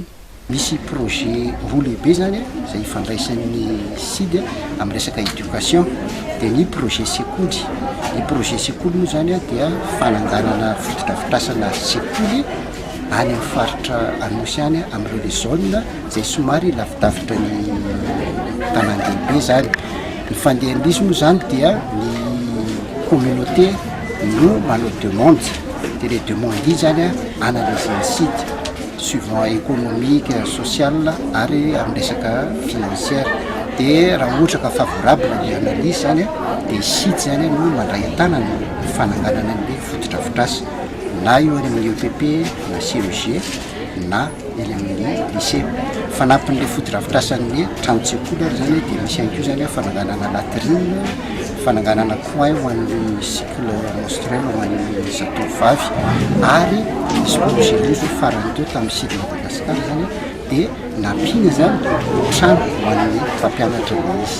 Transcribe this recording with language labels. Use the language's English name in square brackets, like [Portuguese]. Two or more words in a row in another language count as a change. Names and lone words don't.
[Malagasy] Misy projet roa lehibe zany izay ifandraisan'ny SID amin'ny resaka éducation dia ny projet sekoly. Ny projet sekoly moa zany dia fananganana fototra-afitrasana sekoly any amin'ny faritra Anosy any amin'ireo [French] les zones [Malagasy] izay somary lavidavitra ny tanàn-dehibe zany. Ny fandehan'izy moa zany dia ny communauté no manao demande dia [French] les demandes [Malagasy] zany analyse SID [French] suivant économique, social [Malagasy] ary amin'ny resaka financière dia raha ohatra ka favorable ny analyse zany dia SID zany no mandray an-tanana ny fananganana ny fototra-afitrasa na eo any amin'ny EPP na CEG na eny amin'ny lycée. Fanampin'ilay fototra-afitrasan'ny trano-tsekoly ary zany dia misy ihany koa zany fananganana latrine, fananganana coin ho an'ny [French] cycle menstruel [Malagasy] ho an'ny zatovovavy ary misy projet izy farany teo tamin'ny SID Madagasikara zany dia nampiana zany trano ho an'ny mpampianatra izy.